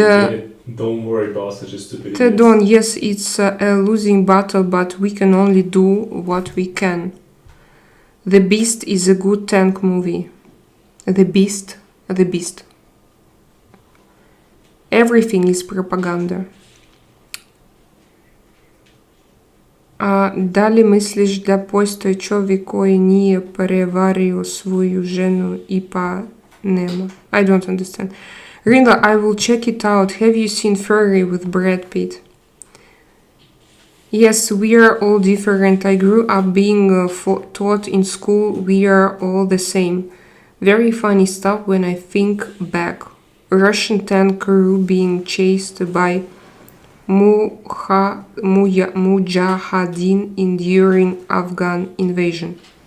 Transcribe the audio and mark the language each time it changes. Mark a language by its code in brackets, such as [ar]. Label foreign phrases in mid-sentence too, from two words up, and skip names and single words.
[en] don't worry about such a stupid Tedon, yes, it's a losing battle, but we can only do what we can. The Beast is a good tank movie. The Beast. Everything is propaganda. [mk] Дали мислиш да постои човек кој nije преварил своју жену и па нема? [en] I don't understand. Rinda, I will check it out. Have you seen Furry with Brad Pitt? Yes, we are all different. I grew up being taught in school we are all the same. Very funny stuff when I think back. Russian tank crew being chased by Mujahideen during Afghan invasion.